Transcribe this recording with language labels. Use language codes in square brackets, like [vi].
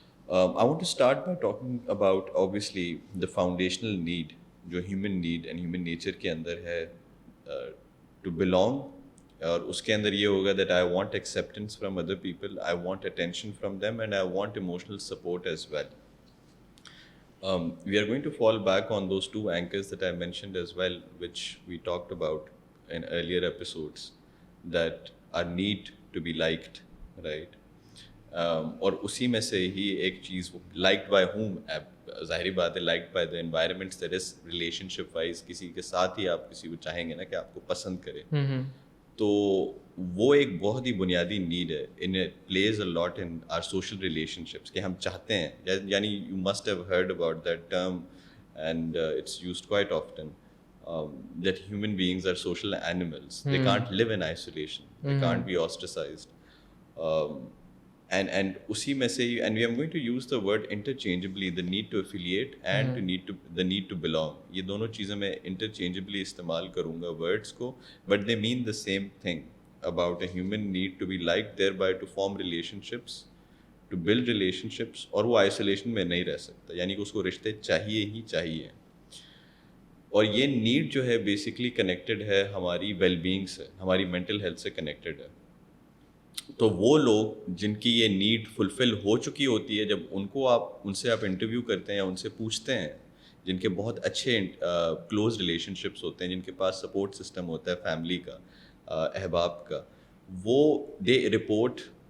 [en] I want to start by talking about obviously the foundational need, جو human need and human nature [ur] کے اندر ہے [en] to belong, [ur] اور اس کے اندر یہ ہوگا [en] that I want acceptance from other people, I want attention from them, and I want emotional support as well. We are going to fall back on those two anchors that I mentioned as well, which we talked about in earlier episodes, that our need to be liked, right? [ur] اور اسی میں سے ہی ایک چیز [en] liked by whom, [ur] ظاہری بات ہے [en] liked by the environments, that is relationship wise [ur] کسی کے ساتھ ہی آپ کسی کو چاہیں گے نا کہ آپ کو پسند کرے. تو وہ ایک بہت ہی بنیادی نیڈ ہے. [en] in please a lot in our social relationships [ur] کہ ہم چاہتے ہیں, یعنی [en] You must have heard about that term and it's used quite often, that human beings are social animals. They can't live in isolation, they can't be ostracised. And [ur] اسی میں سے [en] and we are going to use the word interchangeably, the need to affiliate and the need to belong. [ur] یہ دونوں چیزیں میں interchangeably استعمال کروں گا words کو, [en] but they mean the same thing about a human need to be liked, thereby to form relationships, to build relationships, [ur] اور وہ isolation میں نہیں رہ سکتا, یعنی کہ اس کو رشتے چاہیے ہی چاہیے. اور یہ نیڈ جو ہے بیسکلی کنیکٹڈ ہے ہماری ویل بینگ سے, ہماری مینٹل ہیلتھ سے کنیکٹڈ ہے. تو وہ لوگ جن کی یہ نیڈ فلفل ہو چکی ہوتی ہے, جب ان سے آپ انٹرویو کرتے ہیں یا ان سے پوچھتے ہیں, جن کے بہت اچھے کلوز ریلیشن شپس ہوتے ہیں, جن کے پاس سپورٹ سسٹم ہوتا ہے فیملی کا, احباب کا, وہ [en] دے رپورٹ